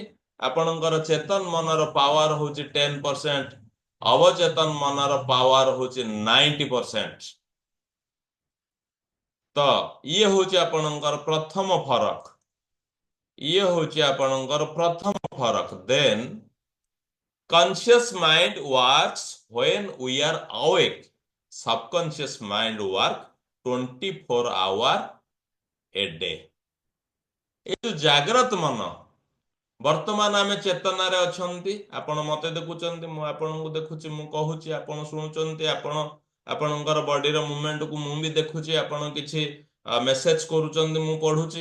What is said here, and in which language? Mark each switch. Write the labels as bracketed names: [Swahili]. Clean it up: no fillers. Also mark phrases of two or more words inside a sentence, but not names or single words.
[Odia] ଆପଣଙ୍କର ଚେତନ ମନର ପାୱାର ହଉଛି 10%, ଅବଚେତନ ମନର ପାୱାର ହଉଛି 90%। ତ ଇଏ ହଉଛି ଆପଣଙ୍କର ପ୍ରଥମ ଫରକ। ଇଏ ହଉଛି ଆପଣଙ୍କର ପ୍ରଥମ ଫରକ। [English] ଦେନ୍ conscious mind works when we are awake. Subconscious mind work 24 hour a day. [Odia] ଏ ଯୋଉ ଜାଗ୍ରତ ମନ, ବର୍ତ୍ତମାନ ଆମେ ଚେତନାରେ ଅଛନ୍ତି। ଆପଣ ମତେ ଦେଖୁଛନ୍ତି, ମୁଁ ଆପଣଙ୍କୁ ଦେଖୁଛି, ମୁଁ କହୁଛି, ଆପଣ ଶୁଣୁଛନ୍ତି, ଆପଣ ଆପଣଙ୍କର ବଡିର ମୁଭମେଣ୍ଟକୁ ମୁଁ ବି ଦେଖୁଛି, ଆପଣ କିଛି ମେସେଜ କରୁଛନ୍ତି, ମୁଁ ପଢୁଛି।